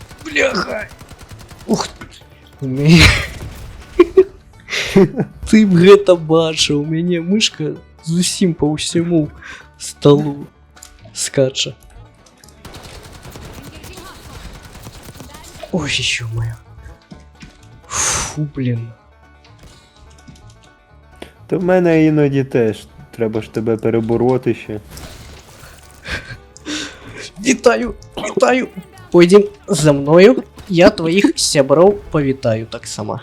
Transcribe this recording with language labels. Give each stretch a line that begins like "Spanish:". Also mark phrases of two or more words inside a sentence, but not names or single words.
Belarusian: Бляха! Ух ты. Ты б гэта бачыў, у мяне мышка зусім по ўсяму столу скача.
Russian: Ой, ё-моё. Фу, блін.
Ukrainian: То в мене іноді теж. Треба ж тебе перебороти ще. Вітаю, вітаю.
Russian: Пойдем за мною.
Belarusian: Я твоїх сяброў павітаю так сама.